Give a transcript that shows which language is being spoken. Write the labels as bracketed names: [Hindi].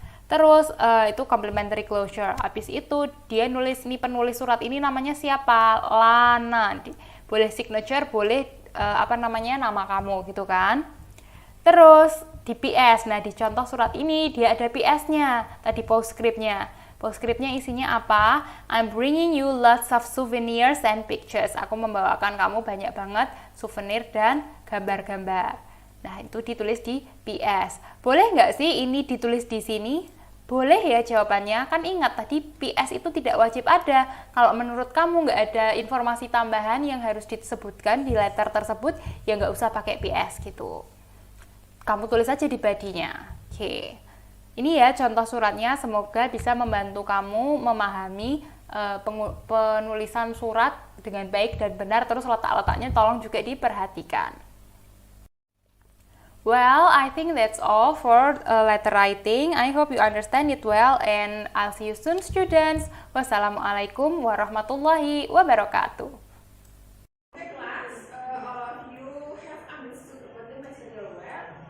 [Indonesian] Terus itu complimentary closure. Habis itu dia nulis, ini penulis surat ini namanya siapa? Lana. Boleh signature, boleh nama kamu gitu kan. Terus di PS. Nah, di contoh surat ini dia ada PS-nya. Tadi postscript-nya. Postscript-nya isinya apa? [English] I'm bringing you lots of souvenirs and pictures. [Indonesian] Aku membawakan kamu banyak banget souvenir dan gambar-gambar. Nah, itu ditulis di PS. Boleh nggak sih ini ditulis di sini? Boleh ya jawabannya. Kan ingat tadi PS itu tidak wajib ada. Kalau menurut kamu nggak ada informasi tambahan yang harus disebutkan di letter tersebut, ya nggak usah pakai PS gitu. Kamu tulis aja di body-nya. Oke. Ini ya contoh suratnya, semoga bisa membantu kamu memahami penulisan surat dengan baik dan benar, terus letak-letaknya tolong juga diperhatikan. [English] Well, I think that's all for letter writing. I hope you understand it well and I'll see you soon students. [Arabic] Wassalamualaikum warahmatullahi wabarakatuh. [English] Okay, class, all of you have understood what the material well.